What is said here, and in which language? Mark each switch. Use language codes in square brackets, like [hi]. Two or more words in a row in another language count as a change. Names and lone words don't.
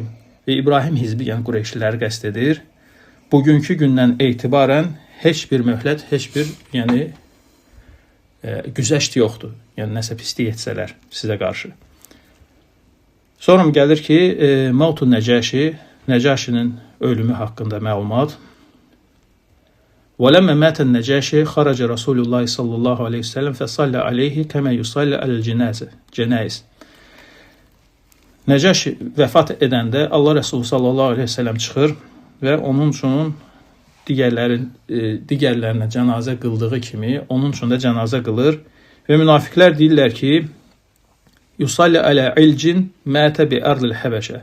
[az] Və İbrahim hizbi, yəni Qureyşliləri qəsd edir. Bugünkü gündən etibarən heç bir möhlət, heç bir güzəşt yoxdur. Yəni nəsə pislik etsələr sizə qarşı. Sonra gəlir ki, Mavtu Nəcəşi, Nəcəşinin ölümü haqqında məlumat. [ar] وَلَمَّا مَاتَ النَّجَاشِ خَرَجَ رَسُولُ اللّٰهِ صَلَّى اللّٰهُ عَلَيْهِ وسلم فَصَلَّ عَلَيْهِ كَمَا يُصَلَّ عَلَى الْجَنَائِزِ. [az] Nəcəşi vəfat edəndə Allah Rəsulü [ar] صلى الله عليه وسلم [az] çıxır və onun üçün digərlərinə cənazə qıldığı kimi onun üçün də cənazə qılır və münafiqlər deyirlər ki, [ar] يصلي على علج مات بأرض الحبشة.